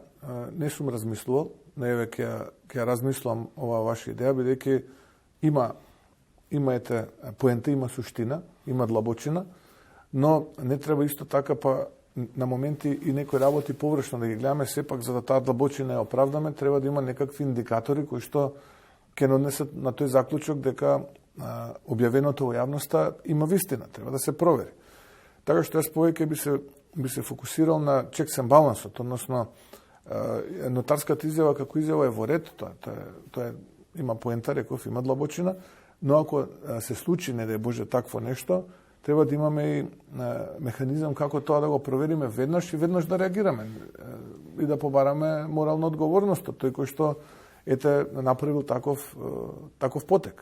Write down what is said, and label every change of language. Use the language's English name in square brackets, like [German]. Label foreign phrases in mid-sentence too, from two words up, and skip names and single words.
[Macedonian] Не сум размислувал, но еве ќе размислувам ова ваша идеја, бидејќи има поента, има суштина, има длабочина, но не треба исто така па на моменти и некои работи површно да ги гледаме, сепак за да таа длабочина ја оправдаме, треба да има некакви индикатори кои што ќе однесат на тој заклучок дека објавеното во јавноста има вистина, треба да се провери. Така што јас повеќе би се фокусирал на [English] checks and balances, [Macedonian] односно нотарската изјава како изјава е во ред, тоа има поента, реков, има длабочина, но ако се случи, не дај Боже, такво нешто, треба да имаме и механизам како тоа да го провериме веднаш и веднаш да реагираме и да побараме морална одговорност од тој кој што направил таков потек.